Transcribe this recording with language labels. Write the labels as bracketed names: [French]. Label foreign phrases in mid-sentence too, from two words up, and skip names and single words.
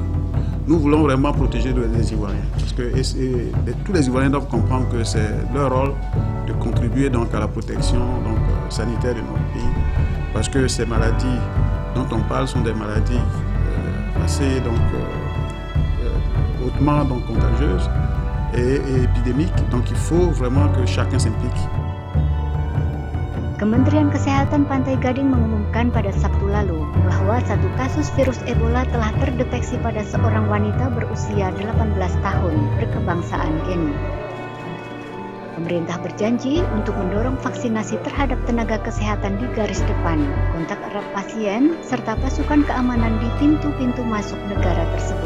[French] Nous voulons vraiment protéger les Ivoiriens parce que tous les Ivoiriens doivent comprendre que c'est leur rôle de contribuer donc à la protection sanitaire de notre pays parce que ces maladies dont on parle sont des maladies assez hautement contagieuses et épidémiques. Donc il faut vraiment que chacun s'implique. [Indonesian] Kementerian Kesehatan Pantai Gading mengumumkan pada Sabtu lalu bahwa satu kasus virus Ebola telah terdeteksi pada seorang wanita berusia 18 tahun berkebangsaan Guinea. Pemerintah berjanji untuk mendorong vaksinasi terhadap tenaga kesehatan di garis depan, kontak erat pasien, serta pasukan keamanan di pintu-pintu masuk negara tersebut.